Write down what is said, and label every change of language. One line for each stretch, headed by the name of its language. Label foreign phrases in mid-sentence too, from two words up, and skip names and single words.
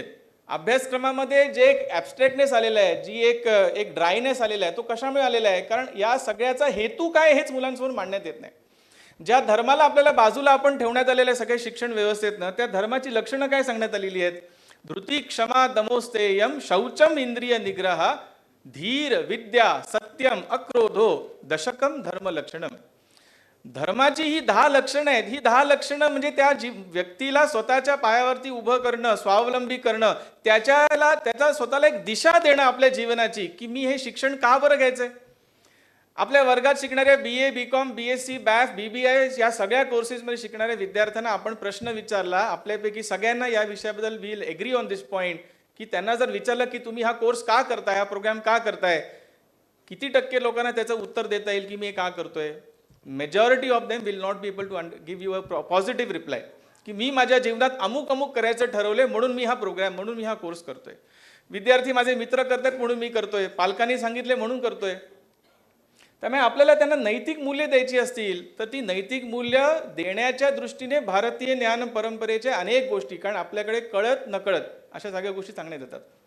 Marathi: अभ्यासक्रमामध्ये जे एक ॲब्स्ट्रॅक्टनेस आलेला आहे, जी एक ड्रायनेस आलेला आहे, तो कशामुळे आलेला आहे? कारण या सगळ्याचा हेतू काय हेच मुलांसमोर मांडण्यात येत नाही. ज्या धर्माला आपल्याला बाजूला आपण ठेवण्यात आलेल्या सगळ्या शिक्षण व्यवस्थेतनं, त्या धर्माची लक्षणं काय सांगण्यात आलेली आहेत?
Sanskrit: धृती, क्षमा, दमोस्तेयम, शौचम, इंद्रिय निग्रह, धीर, विद्या, सत्यम, अक्रोधो, दशकम धर्म लक्षणम.
Marathi: धर्माची ही 10 लक्षणं आहेत. ही 10 लक्षणं म्हणजे त्या व्यक्तीला स्वतःच्या पायावरती उभं करणं, स्वावलंबी करणं, त्याचा स्वतःला एक दिशा देणं आपल्या जीवनाची, की मी हे शिक्षण का बरं घ्यायचंय. आपल्या वर्गात शिकणाऱ्या BA, BCom, BSc, BAF, BBI या सगळ्या कोर्सेसमध्ये शिकणाऱ्या विद्यार्थ्यांना आपण प्रश्न विचारला, आपल्यापैकी सगळ्यांना या विषयाबद्दल
English: will agree on this point,
Marathi: की त्यांना जर विचारलं की तुम्ही हा कोर्स का करताय, हा प्रोग्राम का करताय, किती टक्के लोकांना त्याचं उत्तर देता येईल की मी का करतोय?
English: majority of them will not be able to give you a positive reply,
Marathi: की मी माझ्या जीवनात अमुक अमुक करायचं ठरवलंय म्हणून मी हा प्रोग्राम, म्हणून मी हा कोर्स करतोय. विद्यार्थी माझे मित्र करतात म्हणून मी करतोय, पालकांनी सांगितले म्हणून करतोय. त्यामुळे आपल्याला त्यांना नैतिक मूल्य द्यायची असतील तर ती नैतिक मूल्य देण्याच्या दृष्टीने भारतीय ज्ञान परंपरेच्या अनेक गोष्टी, कारण आपल्याकडे कळत नकळत अशा सगळ्या गोष्टी सांगण्यात येतात.